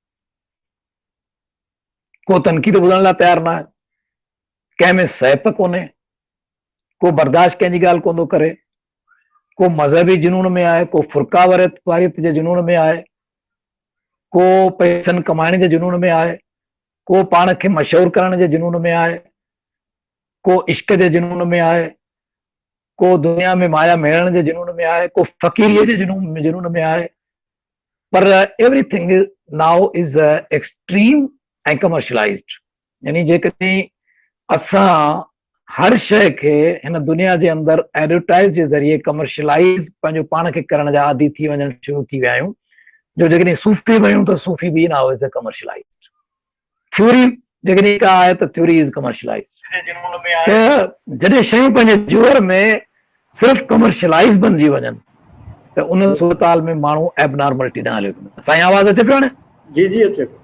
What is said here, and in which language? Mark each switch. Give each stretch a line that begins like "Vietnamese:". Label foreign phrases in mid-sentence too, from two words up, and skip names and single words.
Sindhi: को तनक़ीद ॿुधण लाइ तयारु न आहे, कंहिं में सहप कोन्हे, को बर्दाश्त कंहिंजी ॻाल्हि कोन थो करे, को मज़हबी जुनून में आहे, को फ़ुरका वारियत जे जुनून में आहे, को पैसनि कमाइण जे जुनून में आहे, को पाण खे मशहूरु करण जे जुनून में आहे, को इश्क जे जुनून में आहे, को दुनिया में माया मेड़ण जे जुनून में आहे, को फ़क़ीरीअ जे जुनून में आहे।
English: पर everything now is extreme ऐं कमर्शलाइज़्ड।
Sindhi: यानी जेकॾहिं असां हर शइ खे हिन दुनिया जे अंदरि एडवर्टाइज़ जे ज़रिए कमर्शलाइज़ पंहिंजो पाण खे करण जा आदी थी वञणु शुरू थी विया आहियूं, जो जेकॾहिं सूफ़ी वयूं त सूफ़ी बि
English: now is commercialized.
Sindhi: थ्योरी जेकॾहिं का आहे त
English: theory is commercialized.
Sindhi: त जॾहिं शयूं पंहिंजे जोर में सिर्फ़ कमर्शलाइज़ बणिजी वञनि त उन सूरताल में माण्हू एबनॉर्मलिटी ॾांहुं हलियो वेंदो। साईं आवाज़ अचे पियो हाणे? जी जी अचे पियो।